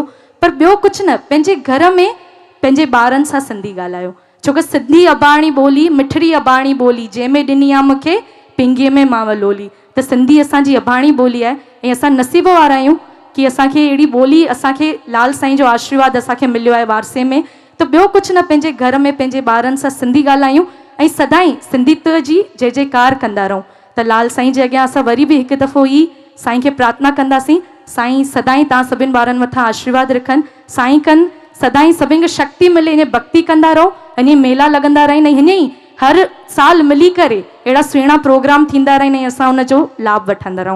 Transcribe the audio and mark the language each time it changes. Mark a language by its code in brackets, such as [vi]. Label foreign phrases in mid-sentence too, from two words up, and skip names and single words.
[sd] पर ॿियो कुझु न, पंहिंजे घर में पंहिंजे ॿारनि सां सिंधी ॻाल्हायो, छोकी सिंधी अबाणी ॿोली मिठड़ी अबाणी ॿोली, जंहिंमें ॾिनी आहे मूंखे पिंगीअ में मां वलोली। त सिंधी असांजी अबाणी ॿोली आहे ऐं असां नसीब वारा आहियूं कि असांखे अहिड़ी ॿोली, असांखे लाल साईं जो आशीर्वाद असांखे मिलियो आहे वारसे में। त ॿियो कुझु न, पंहिंजे घर में पंहिंजे ॿारनि सां सिंधी ॻाल्हायूं ऐं सदाईं सिंधित्व जी जय जयकार कंदा रहूं। त लाल साईं जे अॻियां असां वरी बि हिकु दफ़ो ई साईं खे प्रार्थना कंदासीं, साईं सदाईं तव्हां सभिनि ॿारनि मथां आशीर्वाद रखनि, साईं कनि सदाईं सभिनि खे शक्ति मिले, इन भक्ति कंदा रहो, इन मेला लॻंदा रहनि, हीअं ई हर साल मिली करे अहिड़ा सुहिणा प्रोग्राम थींदा रहनि ऐं असां उनजो लाभ वठंदा रहूं।